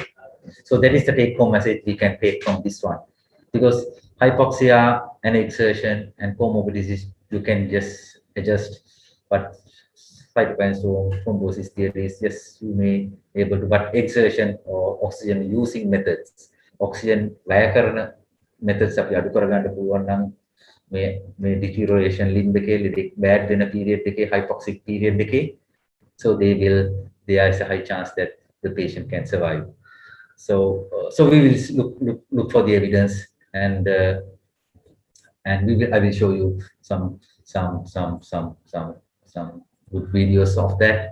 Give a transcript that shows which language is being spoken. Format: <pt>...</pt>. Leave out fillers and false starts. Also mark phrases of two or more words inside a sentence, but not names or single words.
<en>So that is the take-home message we can take from this one, because hypoxia and exertion and comorbidities you can just adjust, but cytokine storm, thrombosis theories, yes, you may able to, but exertion or oxygen using methods, oxygen</en> <si>වැය කරන</si> <en>methods</en> <si>අපි අඩු කරගන්න පුළුවන් නම් මේ</si> <en>deterioration limb එකේ bad වෙන period එකේ hypoxic period එකේ, so there is a high chance that the patient can survive. So we will look for the evidence, and I will show you some good videos of that.</en>